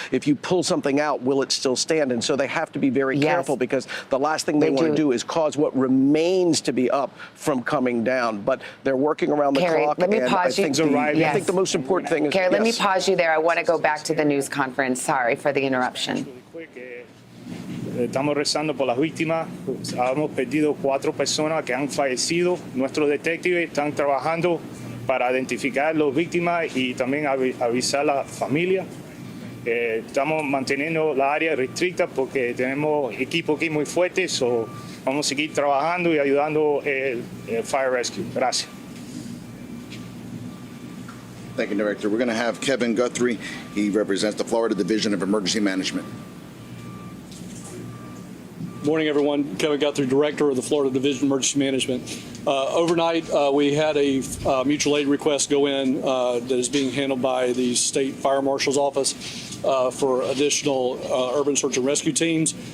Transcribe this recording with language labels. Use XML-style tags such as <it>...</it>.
<en>If you pull something out, will it still stand? And so they have to be very careful, because the last thing they want to do is cause what remains to be up from coming down. But they're working around the clock. Let me and pause you. I think the most important thing is... Carrie, let me pause you there. I want to go back to the news conference. Sorry for the interruption.</en> <es>Estamos rezando por las víctimas. Hemos perdido 4 personas que han fallecido. Nuestros detectives están trabajando para identificar a las víctimas y también avisar a la familia. Estamos manteniendo la área restricta porque tenemos equipo aquí muy fuerte.</es> <en>So</en> <es>vamos a seguir trabajando y ayudando el Fire Rescue. Gracias.</es> <en>Thank you, Director. We're going to have Kevin Guthrie. He represents the Florida Division of Emergency Management. Morning, everyone. Kevin Guthrie, Director of the Florida Division of Emergency Management. Overnight, we had a mutual aid request go in that is being handled by the State Fire Marshal's Office for additional urban search and rescue teams.</en>